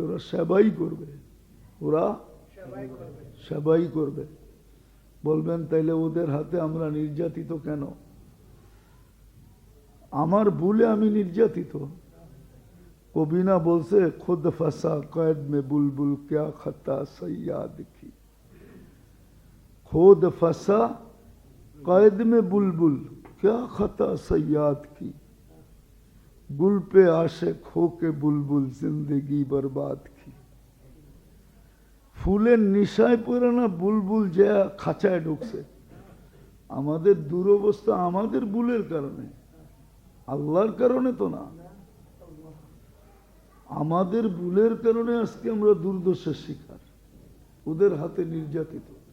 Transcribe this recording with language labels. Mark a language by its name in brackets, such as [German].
[Bangla] ওরা সেবাই করবে, ওরা সেবাই করবে। বলবেন তাইলে ওদের হাতে আমরা নির্যাতিত কেন? আমার ভুলে আমি নির্যাতিত? কবি না বলছে, [Hindi] খুদ ফাঁসা কয়েদ মে বুলবুল ক্যা খতা সৈয়াদ কি। खुद फंसा कैद में बुलबुल क्या खता सयाद की। गुल पे आशिक होके बुलबुल जिंदगी बर्बाद की। [Bangla] ফুলের নিশায় পড়ে না বুলবুল যে খাঁচায় ঢুকছে। আমাদের দুরবস্থা আমাদের ভুলের কারণে, আল্লাহর কারণে তো না। আমাদের ভুলের কারণে আজকে আমরা দুর্দশার শিকার, ওদের হাতে নির্যাতিত।